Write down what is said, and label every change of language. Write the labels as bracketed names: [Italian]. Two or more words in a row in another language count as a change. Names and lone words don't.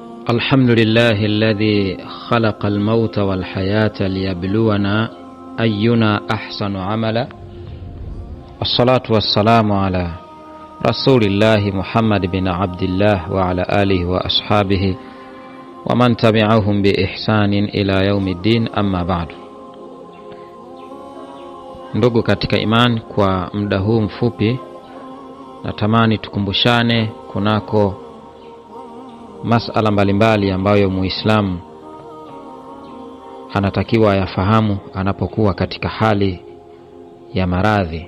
[Arabic] الحمد لله الذي خلق الموت والحياة ليبلونا أينا أحسن عملا، والصلاة والسلام على رسول الله محمد بن عبد الله وعلى آله وأصحابه ومن تبعهم بإحسان إلى يوم الدين. أما بعد. [Swahili] Ndugu katika iman, kwa muda huu mfupi natamani tukumbushane kunako masala mbalimbali ambayo Muislamu anatakiwa yafahamu anapokuwa katika hali ya maradhi.